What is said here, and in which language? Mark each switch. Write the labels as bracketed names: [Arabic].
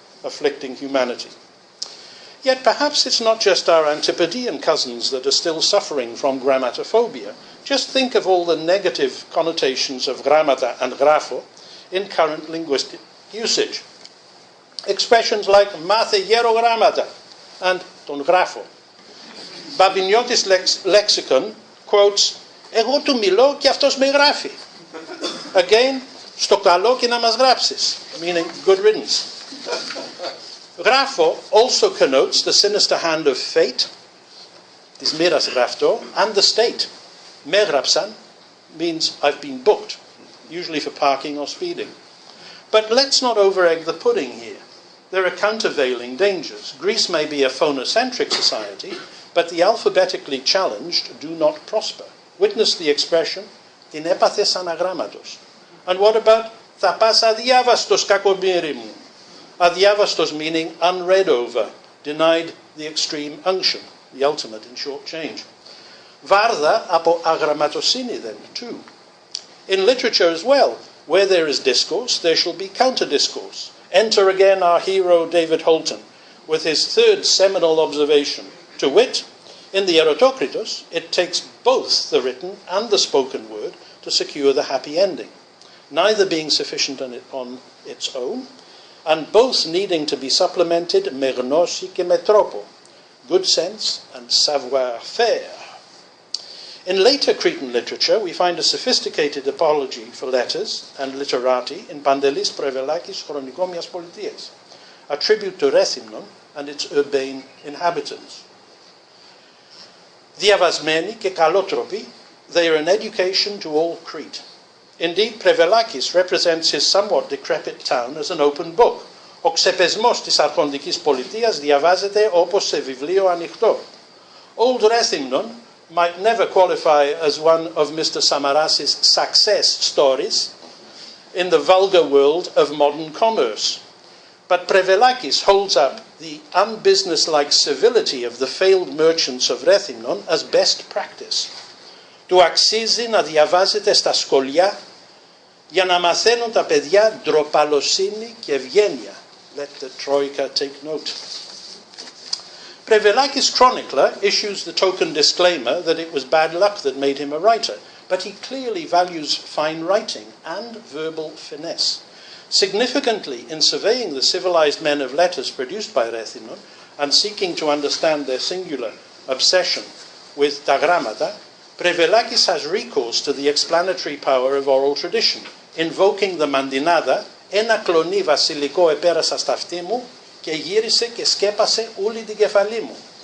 [English] afflicting humanity. Yet perhaps it's not just our Antipodean cousins that are still suffering from grammatophobia. Just think of all the negative connotations of gramata and grafo in current linguistic usage. Expressions like [Greek] máthe γέρο γράμματα [English] and [Greek] τον γράφω. [English] Babiniotis lexicon quotes [Greek] «Εγώ του μιλώ και αυτός με γράφει». [English] Again, [Greek] «στο καλό και να μας γράψεις», [English] meaning good riddance. Grafo also connotes the sinister hand of fate, [Greek] της μοίρας γραφτό, [English] and the state. [Greek] Με γράψαν [English] means I've been booked, usually for parking or speeding. But let's not over-egg the pudding here. There are countervailing dangers. Greece may be a phonocentric society, but the alphabetically challenged do not prosper. Witness the expression, [Greek] την έπαθες αναγράμματος. [English] And what about, [Greek] θα πας αδιάβαστος κακομοίρη μου. [English] Adyavastos meaning unread over, denied the extreme unction, the ultimate in short change. [Greek] Vardha apo agrammatosini [English] then, too. In literature as well, where there is discourse, there shall be counter-discourse. Enter again our hero David Holton, with his third seminal observation, to wit, in the Eratokritos, it takes both the written and the spoken word to secure the happy ending, neither being sufficient on its own, and both needing to be supplemented [Greek] με γνώση και με τρόπο, [English] good sense and savoir-faire. In later Cretan literature, we find a sophisticated apology for letters and literati in Pandelis Prevelakis Chronicomias Politias, a tribute to Rethymnon and its urbane inhabitants. [Greek] Διαβασμένοι και καλότροποι, [English] they are an education to all Crete. Indeed, Prevelakis represents his somewhat decrepit town as an open book. [Greek] Ο ξεπεσμός της αρχοντικής πολιτείας διαβάζεται όπως σε βιβλίο ανοιχτό. [English] Old Rethymnon might never qualify as one of Mr. Samaras's success stories in the vulgar world of modern commerce. But Prevelakis holds up the unbusinesslike civility of the failed merchants of Rethymnon as best practice. [Greek] Του αξίζει να διαβάζετε στα σχολεία για να μαθαίνουν τα παιδιά ντροπαλοσύνη και ευγένεια. [English] Let the Troika take note. Prevelakis' chronicler issues the token disclaimer that it was bad luck that made him a writer, but he clearly values fine writing and verbal finesse. Significantly, in surveying the civilized men of letters produced by Rethymnon and seeking to understand their singular obsession with ta gramata, Prevelakis has recourse to the explanatory power of oral tradition, invoking the Mandinada, [Greek] «Ένα κλονί βασιλικό επέρασα στα αυτή μου και γύρισε και σκέπασε όλη την κεφαλή μου».